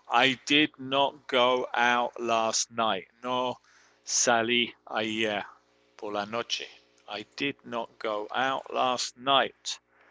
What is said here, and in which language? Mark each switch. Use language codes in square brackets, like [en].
[en] I did not go out last night. [es] No salí ayer por la noche. [en] I did not go out last night.